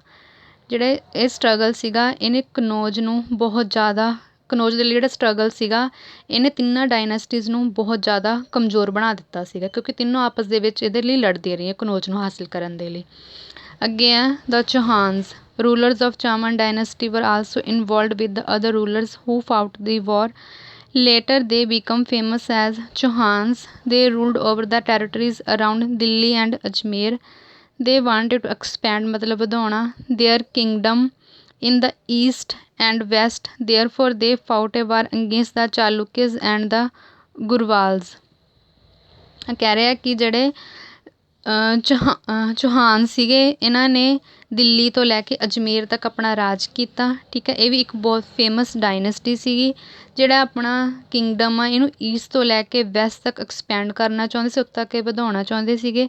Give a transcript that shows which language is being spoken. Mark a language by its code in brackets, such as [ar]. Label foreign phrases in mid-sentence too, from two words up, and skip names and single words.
[pa] ਜਿਹੜੇ ਇਹ ਸਟਰਗਲ ਸੀਗਾ ਇਹਨੇ ਕਨੌਜ ਨੂੰ ਬਹੁਤ ਜ਼ਿਆਦਾ, ਕਨੌਜ ਦੇ ਲਈ ਜਿਹੜਾ ਸਟਰਗਲ ਸੀਗਾ ਇਹਨੇ ਤਿੰਨਾਂ ਡਾਇਨੈਸਟੀਜ਼ ਨੂੰ ਬਹੁਤ ਜ਼ਿਆਦਾ ਕਮਜ਼ੋਰ ਬਣਾ ਦਿੱਤਾ ਸੀਗਾ, ਕਿਉਂਕਿ ਤਿੰਨੋਂ ਆਪਸ ਦੇ ਵਿੱਚ ਇਹਦੇ ਲਈ ਲੜਦੀਆਂ ਰਹੀਆਂ ਕਨੌਜ ਨੂੰ ਹਾਸਿਲ ਕਰਨ ਦੇ ਲਈ। ਅੱਗੇ ਆ ਦ ਚੌਹਾਨਸ। [en] Rulers of Chaman dynasty were also involved with the other rulers who fought the war. Later they become famous as Chauhans. They ruled over the territories around Delhi and Ajmer. They wanted to expand [pa] ਮਤਲਬ ਵਧਾਉਣਾ [en] their kingdom in the east and west. Therefore they fought a war against the Chalukyas and the Gurwals. [pa] ਕਹਿ ਰਿਹਾ ਕਿ ਜਿਹੜੇ ਚੌਹਾਨ ਸੀਗੇ ਇਹਨਾਂ ਨੇ ਦਿੱਲੀ ਤੋਂ ਲੈ ਕੇ ਅਜਮੇਰ ਤੱਕ ਆਪਣਾ ਰਾਜ ਕੀਤਾ। ਠੀਕ ਹੈ, ਇਹ ਵੀ ਇੱਕ ਬਹੁਤ [en] famous dynasty [pa] ਸੀਗੀ। ਜਿਹੜਾ ਆਪਣਾ ਕਿੰਗਡਮ ਆ ਇਹਨੂੰ ਈਸਟ ਤੋਂ ਲੈ ਕੇ ਵੈਸਟ ਤੱਕ ਐਕਸਪੈਂਡ ਕਰਨਾ ਚਾਹੁੰਦੇ ਸੀ, ਉੱਤੇ ਤੱਕ ਇਹ ਵਧਾਉਣਾ ਚਾਹੁੰਦੇ ਸੀਗੇ।